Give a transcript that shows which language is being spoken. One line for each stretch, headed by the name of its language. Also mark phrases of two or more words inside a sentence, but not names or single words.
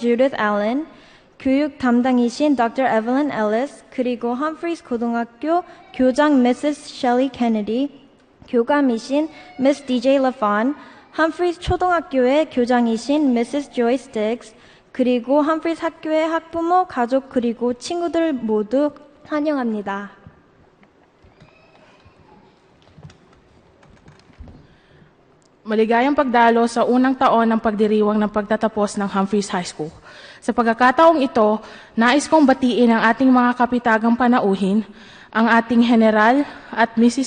Korean: Judith Allen, 교육 담당이신 Dr. Evelyn Ellis, 그리고 Humphreys 고등학교 교장 Mrs. Shelley Kennedy, 교감이신 Miss DJ LaFawn, Humphreys 초등학교의 교장이신 Mrs. Joyce Diggs, 그리고 Humphreys 학교의 학부모, 가족 그리고 친구들 모두 환영합니다.
Filipino: Maligayang pagdalo sa unang taon ng pagdiriwang ng pagtatapos ng Humphreys High School. Sa pagkakataong ito, nais kong batiin ang ating mga kapitagang panauhin, ang ating General at Mrs.